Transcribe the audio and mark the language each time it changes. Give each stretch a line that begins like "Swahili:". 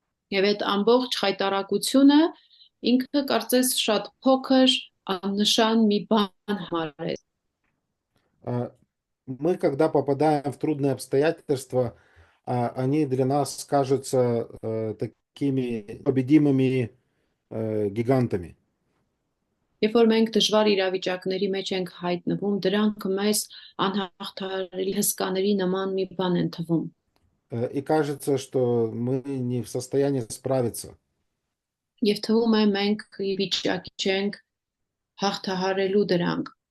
Armenian: Եվ այդ ամբողջ խայտարակությունը ինքը կարծես շատ փոքր աննշան մի բան համարեց։
Russian: Мы, когда попадаем в трудные обстоятельства, они для нас кажутся такими победимыми гигантами.
Armenian: Երբ որ մենք դժվար իրավիճակների մեջ ենք հայտնվում, դրանք մեզ անհաղթահարելի հսկաների նման մի բան են թվում։
Russian: И кажется, что мы не в состоянии справиться.
Armenian: Եվ թվում է մենք ի վիճակի չենք հաղթահարելու дրանք։